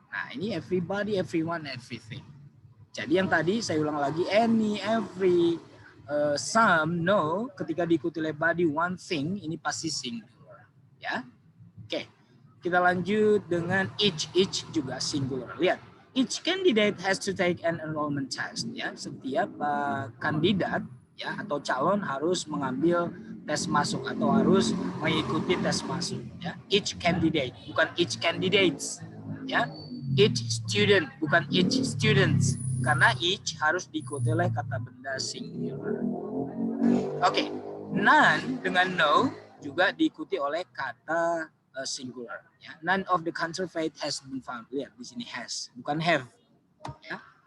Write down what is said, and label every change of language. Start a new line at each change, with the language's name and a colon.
Indonesian: Nah ini everybody, everyone, everything. Jadi yang tadi saya ulang lagi, any, every, some, no, ketika diikuti oleh body, one thing, ini pasti singular. Ya, oke. Kita lanjut dengan each juga singular.
English: Lihat, each candidate has to take an enrollment test.
Indonesian: Ya, setiap kandidat ya atau calon harus mengambil tes masuk atau harus mengikuti tes masuk. Ya, each candidate, bukan each candidates. Ya, each student, bukan each students. Karena each harus diikuti oleh kata benda singular. Oke, none dengan no juga diikuti oleh kata singular. Ya. None of the counterfeit has been found. Lihat di sini has, bukan have. Ya.